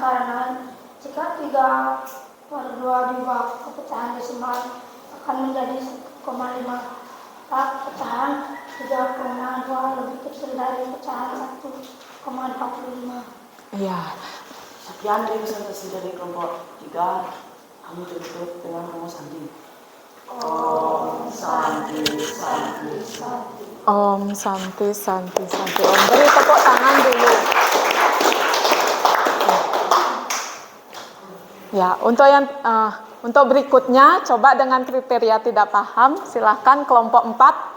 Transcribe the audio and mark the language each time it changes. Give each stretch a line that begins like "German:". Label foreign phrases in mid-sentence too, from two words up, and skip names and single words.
Indonesian: Karena jika 3/2 diubah ke pecahan desimal akan menjadi 1,5. Maka pecahan 3,2 lebih kecil dari pecahan 1,25. Ya, Sekian dari presentasi dari kelompok 3. Kami tutup dengan rumus Santi.
Sanskrit: ॐ शान्ति, शान्ति, शान्ति. ॐ शान्ति, शान्ति, शान्ति.
Indonesian: Om beri tepuk tangan dulu. Ya, untuk berikutnya coba dengan kriteria tidak paham, silahkan kelompok 4.